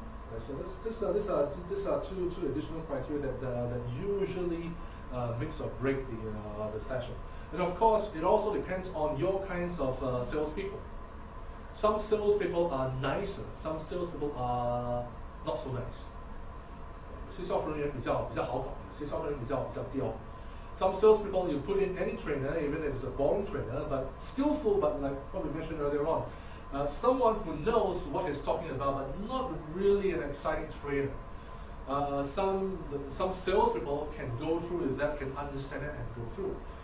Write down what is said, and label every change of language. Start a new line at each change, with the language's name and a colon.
English: Right, so these are two additional criteria that usually makes or break the session. And of course, it also depends on your kinds of salespeople. Some salespeople are nicer, some salespeople are not so nice.
Chinese: 有些销售人员比较好搞，有些销售人员比较刁。
English: Some salespeople, you put in any trainer, even if it's a boring trainer, but skillful, but like what we mentioned earlier on, someone who knows what he's talking about, but not really an exciting trainer. Some salespeople can go through with that, can understand it and go through.